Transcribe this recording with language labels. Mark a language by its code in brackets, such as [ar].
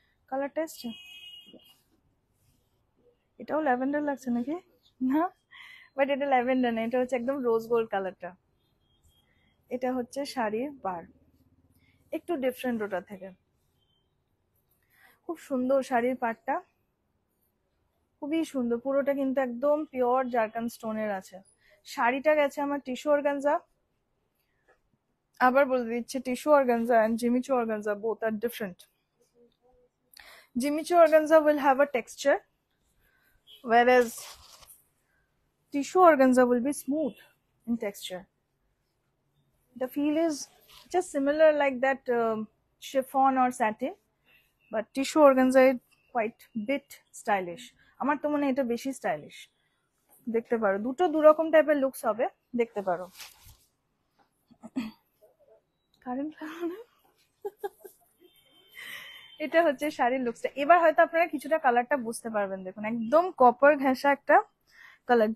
[bn] কালারটা এসছে, এটাও ল্যাভেন্ডার লাগছে নাকি না, বাট এটা ল্যাভেন্ডার না, এটা হচ্ছে একদম রোজ গোল্ড কালারটা। এটা হচ্ছে শাড়ির বার, একটু ডিফারেন্ট ওটা থেকে। খুব সুন্দর শাড়ির পাড়টা, খুবই সুন্দর, পুরোটা কিন্তু একদম পিওর জারকান স্টোনের আছে। শাড়িটা গেছে আমার টিস্যু অর্গানজা। আবার বলে দিচ্ছি tissue organza [en] and Jimmy Choo organza both are different. Jimmy Choo organza will have a texture, whereas tissue organza will be smooth in texture. The feel is just similar like that chiffon or satin, but tissue organza is quite bit stylish. [bn] আমার তো মনে হয় এটা বেশি stylish, দেখতে পারো, দুটো দুরকম টাইপের লুকস হবে, দেখতে পারো। কারেন্ট এটা হচ্ছে শাড়ির লুকসটা। এবার হয়তো আপনারা কিছুটা কালারটা বুঝতে পারবেন। দেখুন একদম কপার ঘেঁষা একটা কালার।